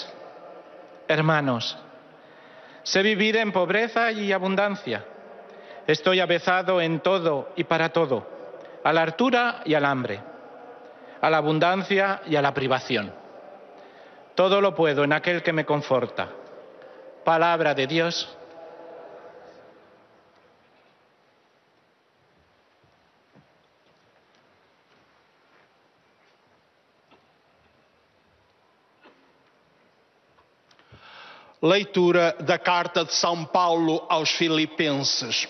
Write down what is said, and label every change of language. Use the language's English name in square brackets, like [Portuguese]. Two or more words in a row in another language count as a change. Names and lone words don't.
[Spanish] Hermanos, sé vivir en pobreza y abundancia. Estoy avezado en todo y para todo, a la hartura y al hambre, a la abundancia y a la privación. Todo lo puedo en aquel que me conforta. Palabra de Dios. [Portuguese] Leitura da carta de São Paulo aos Filipenses.